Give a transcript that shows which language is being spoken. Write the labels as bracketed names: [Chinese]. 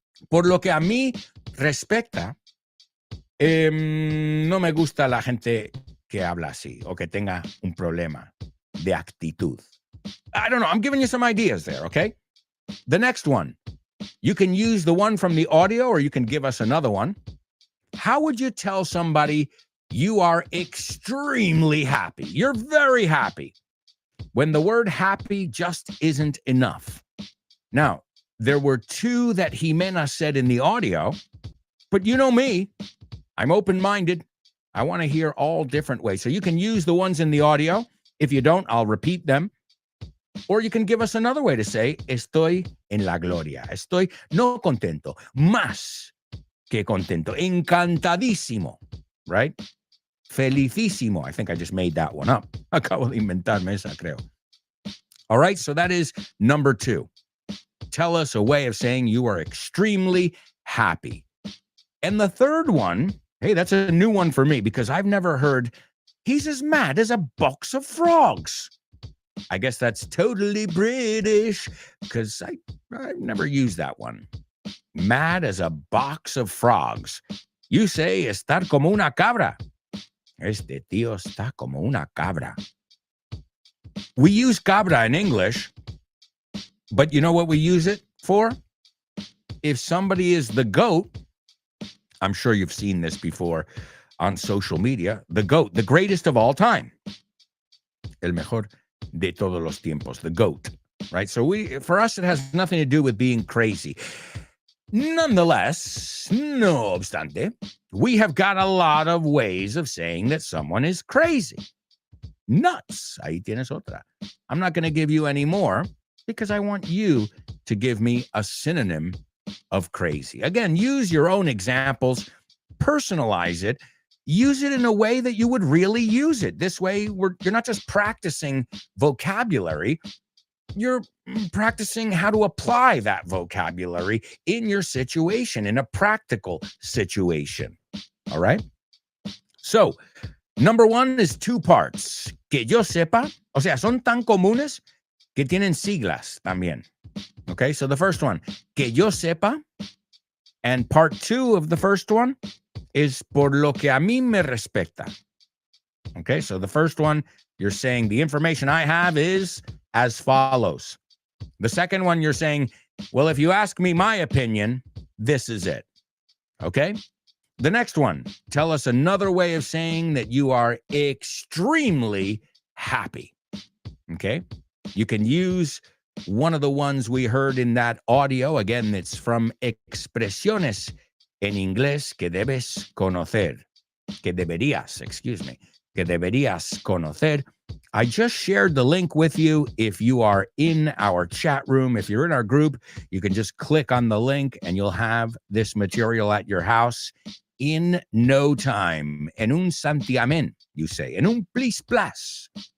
[Spanish] Por lo que a mí respecta, no me gusta la gente que habla así o que tenga un problema de actitud. [English] I don't know. I'm giving you some ideas there, okay? The next one, you can use the one from the audio or you can give us another one. How would you tell somebody you are extremely happy? You're very happy. When the word happy just isn't enough. Now, there were two that Jimena said in the audio, but you know me, I'm open-minded. I want to hear all different ways. So you can use the ones in the audio. If you don't, I'll repeat them. Or you can give us another way to say, [Spanish] estoy en la gloria. Estoy no contento, más que contento. Encantadísimo, [English] right? [Spanish] Felicísimo. [English] I think I just made that one up. [Spanish] Acabo de inventarme esa, creo. [English] All right, so that is number two. Tell us a way of saying you are extremely happy. And the third one, hey, that's a new one for me because I've never heard, he's as mad as a box of frogs. I guess that's totally British because I've never used that one. Mad as a box of frogs. [Spanish] You say estar como una cabra. Este tío está como una cabra. [English] We use cabra in English, but you know what we use it for? If somebody is the goat, I'm sure you've seen this before on social media, the goat, the greatest of all time. [Spanish] El mejor de todos los tiempos, the goat, [English] right? So for us, it has nothing to do with being crazy. Nonetheless, [Spanish] no obstante, [English] we have got a lot of ways of saying that someone is crazy. Nuts. [Spanish] Ahí tienes otra. [English] I'm not going to give you any more because I want you to give me a synonym of crazy. Again, use your own examples, personalize it, use it in a way that you would really use it. This way, you're not just practicing vocabulary, you're practicing how to apply that vocabulary in your situation, in a practical situation. All right? So, number one is two parts. [Spanish] Que yo sepa, o sea, son tan comunes que tienen siglas también. [English] Okay, so the first one, [Spanish] que yo sepa, [English] and part two of the first one is [Spanish] por lo que a mí me respecta. [English] Okay, so the first one, you're saying the information I have is as follows. The second one, you're saying, well, if you ask me my opinion, this is it. Okay? The next one, tell us another way of saying that you are extremely happy. Okay? You can use one of the ones we heard in that audio. Again, it's from Expresiones en Inglés que debes conocer. Que deberías conocer. I just shared the link with you. If you are in our chat room, if you're in our group, you can just click on the link and you'll have this material at your house in no time. [Spanish] En un santiamén, [English] you say. [Spanish] En un plis plas.